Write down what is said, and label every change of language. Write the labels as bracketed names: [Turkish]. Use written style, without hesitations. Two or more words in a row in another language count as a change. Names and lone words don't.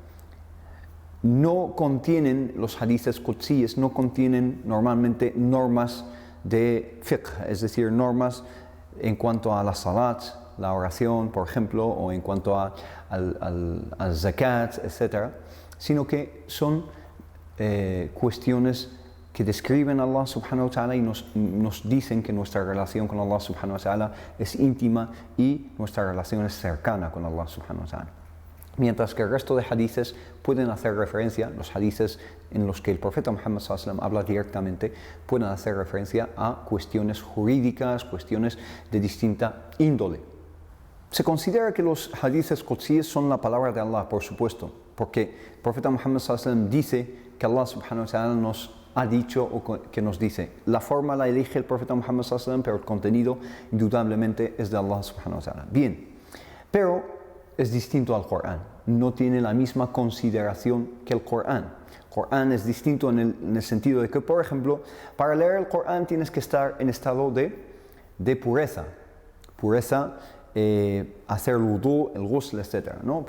[Spanish] No contienen los hadiths qudsíes, no contienen normalmente normas de fiqh, es decir, normas en cuanto a la salat, la oración, por ejemplo, o en cuanto al zakat, etc., sino que son cuestiones que describen a Allah [Arabic] سبحانه وتعالى [Spanish] y nos dicen que nuestra relación con Allah [Arabic] سبحانه وتعالى [Spanish] es íntima y nuestra relación es cercana con Allah [Arabic] سبحانه وتعالى. [Spanish] Mientras que el resto de hadiths pueden hacer referencia, los hadiths en los que el profeta Muhammad [Arabic] صلى الله عليه وسلم [Spanish] habla directamente, pueden hacer referencia a cuestiones jurídicas, cuestiones de distinta índole. Se considera que los hadiths qudsíes son la palabra de Allah, por supuesto, porque el profeta Muhammad [Arabic] صلى الله عليه وسلم [Spanish] dice que Allah [Arabic] سبحانه وتعالى [Spanish] nos ha dicho o que nos dice. La forma la elige el profeta Muhammad [Arabic] صلى الله عليه وسلم, [Spanish] pero el contenido indudablemente es de Allah [Arabic] سبحانه وتعالى. [Spanish] Bien, pero es distinto al Corán, no tiene la misma consideración que el Corán. Corán es distinto en el sentido de que, por ejemplo, para leer el Corán tienes que estar en estado de pureza. Pureza, hacer el wudú, el ghusl, etc., ¿no?